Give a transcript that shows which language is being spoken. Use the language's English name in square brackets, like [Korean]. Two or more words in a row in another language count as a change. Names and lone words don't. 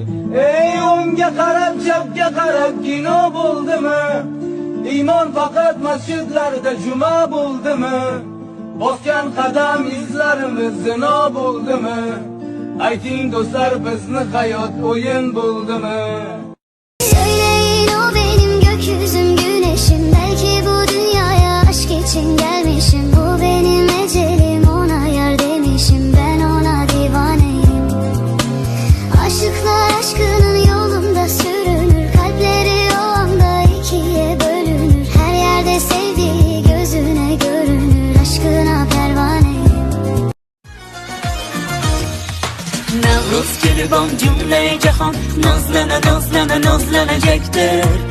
[Uzbek] Ey o'ngga qarab, chapga qarab kino bo'ldimi? Iymon faqat masjidlarda juma bo'ldimi? Bosgan qadam izlarimiz zino bo'ldimi? Ayting do'stlar, bizni hayot o'yin bo'ldimi? [Turkish] Söyleyin o benim gökyüzüm, güneşim. Belki bu dünyaya aşk için gelmişim. Bu benim ecelim, ona yar demişim. Ben ona divaneyim. Aşıklar aşkının yolunda sürünür. Kalpleri o anda ikiye bölünür. Her yerde sevdiği gözüne görünür. Aşkına pervaneyim. [Uzbek] Navruz kelibon cümle jahon nozlana nozlana nozlanajakdir.